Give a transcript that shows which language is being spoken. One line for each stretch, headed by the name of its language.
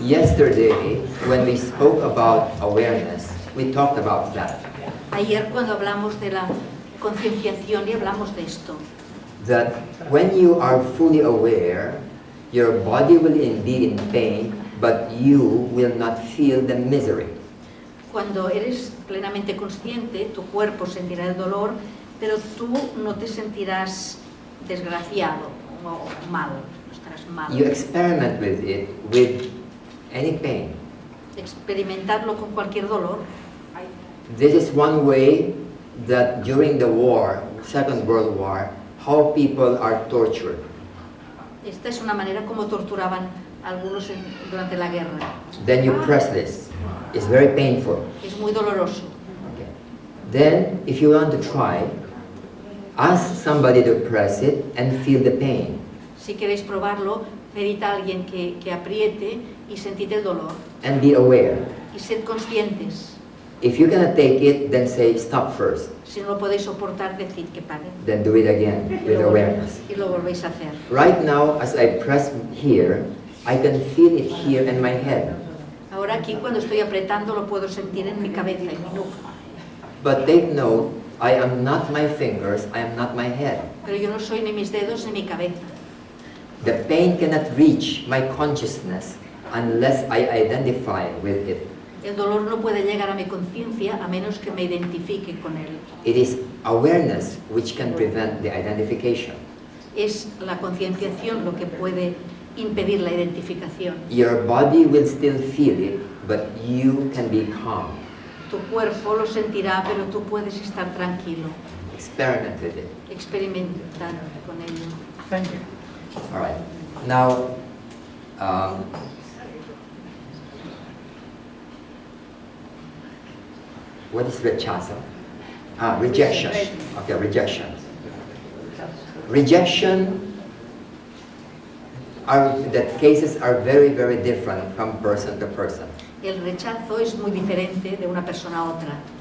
English: Yesterday, when we spoke about awareness, we talked about that.
Spanish: Ayer cuando hablamos de la concienciación y hablamos de esto,
English: That when you are fully aware, your body will be in pain, but you will not feel the misery.
Spanish: cuando eres plenamente consciente, tu cuerpo sentirá el dolor, pero tú no te sentirás desgraciado o mal, no estarás mal.
English: You experiment with it with any pain.
Spanish: Experimentarlo con cualquier dolor.
English: This is one way that during the war, Second World War, how people are tortured.
Spanish: Esta es una manera como torturaban a algunos durante la guerra.
English: Then you press this. It's very painful.
Spanish: Es muy doloroso.
English: Okay. Then, if you want to try, ask somebody to press it and feel the pain.
Spanish: Si queréis probarlo, pedid a alguien que apriete y sentid el dolor.
English: And be aware.
Spanish: Y sed conscientes.
English: If you cannot take it, then say stop first.
Spanish: Si no lo podéis soportar, decid que pare.
English: Then do it again with awareness.
Spanish: Y lo volvéis a hacer.
English: Right now, as I press here, I can feel it here in my head.
Spanish: Ahora aquí cuando estoy apretando lo puedo sentir en mi cabeza, en mi nuca.
English: But take note I am not my fingers, I am not my head.
Spanish: Pero yo no soy ni mis dedos ni mi cabeza.
English: The pain cannot reach my consciousness unless I identify with it.
Spanish: El dolor no puede llegar a mi conciencia a menos que me identifique con él.
English: It is awareness which can prevent the identification.
Spanish: Es la concienciación lo que puede impedir la identificación.
English: Your body will still feel it, but you can be calm.
Spanish: Tu cuerpo lo sentirá, pero tú puedes estar tranquilo.
English: Experiment with it.
Spanish: Experimentar con ello.
English: Thank you. All right. Now, what is rechazo? Rejection. Okay, rejection. Rejection. The cases are very, very different from person to person.
Spanish: El rechazo es muy diferente de una persona a otra.